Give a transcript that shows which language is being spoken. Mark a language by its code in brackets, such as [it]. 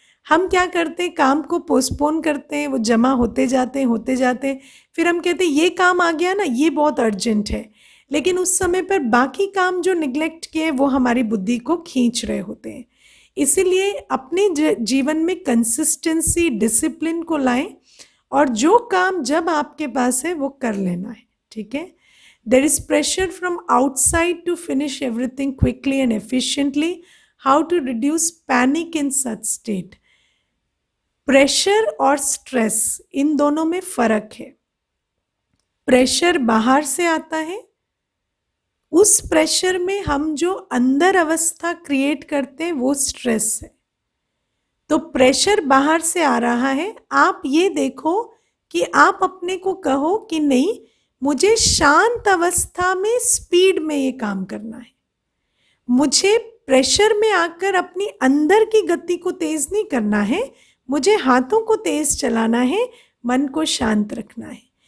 [hi] हम क्या करते हैं, काम को पोस्टपोन करते हैं, वो जमा होते जाते, फिर हम कहते हैं ये काम आ गया ना, ये बहुत अर्जेंट है, लेकिन उस समय पर बाकी काम जो निगलेक्ट किए वो हमारी बुद्धि को खींच रहे होते हैं। इसीलिए अपने जीवन में कंसिस्टेंसी, डिसिप्लिन को लाएं, और जो काम जब आपके पास है वो कर लेना है, ठीक है। [en] There is pressure from outside to finish everything quickly and efficiently. How to reduce panic in such state? [hi] Pressure और स्ट्रेस, इन दोनों में फर्क है। प्रेशर बाहर से आता है, उस प्रेशर में हम जो अंदर अवस्था क्रिएट करते हैं वो स्ट्रेस है। तो प्रेशर बाहर से आ रहा है, आप ये देखो कि आप अपने को कहो कि नहीं, मुझे शांत अवस्था में स्पीड में ये काम करना है, मुझे प्रेशर में आकर अपनी अंदर की गति को तेज नहीं करना है, मुझे हाथों को तेज चलाना है, मन को शांत रखना है।